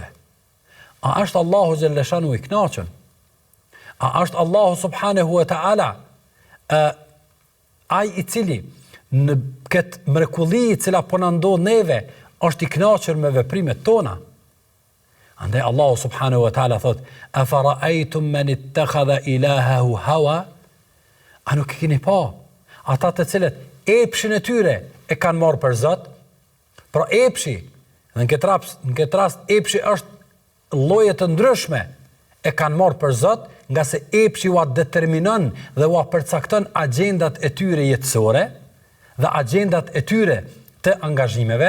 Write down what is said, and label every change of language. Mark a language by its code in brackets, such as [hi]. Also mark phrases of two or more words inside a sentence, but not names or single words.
[sq] A është Allahu [ar] جل شأنه [sq] i kënaqur? A është Allahu [ar] سبحانه وتعالى [sq] ai i cili në këtë mrekulli i cila po na ndodh neve është i kënaqur me veprimet tona? Andaj Allahu [ar] سبحانه وتعالى [sq] thot: [ar] "أفرأيتم من اتخذ إلهه هوى?" [sq] A nuk keni pa ata të cilët epshin e tyre e kanë marrë për Zot? Pra epshi, dhe në këtë rast epshi është lloje të ndryshme, e kanë marrë për Zot, nga se epshi ua determinon dhe ua përcakton agjendat e tyre jetësore dhe agjendat e tyre të angazhimeve.